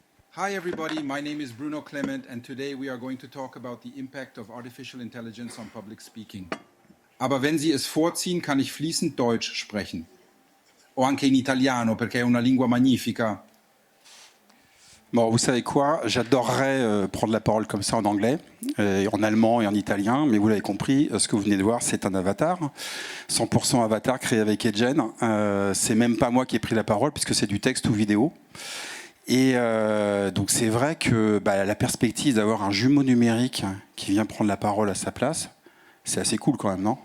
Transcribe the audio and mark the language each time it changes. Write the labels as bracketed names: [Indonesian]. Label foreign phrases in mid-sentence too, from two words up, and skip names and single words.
[English] Hi everybody, my name is Bruno Clement and today we are going to talk about the impact of artificial intelligence on public speaking. [German] Aber wenn Sie es vorziehen, kann ich fließend Deutsch sprechen. [Italian] O anche in italiano, perché è una lingua magnifica. [French] Bon, vous savez quoi, j'adorerais prendre la parole comme ça en anglais, en allemand et en italien, mais vous l'avez compris, ce que vous venez de voir, c'est un avatar, 100% avatar créé avec Edgen. C'est même pas moi qui ai pris la parole, puisque c'est du texte ou vidéo. Et donc c'est vrai que la perspective d'avoir un jumeau numérique qui vient prendre la parole à sa place, c'est assez cool quand même, non?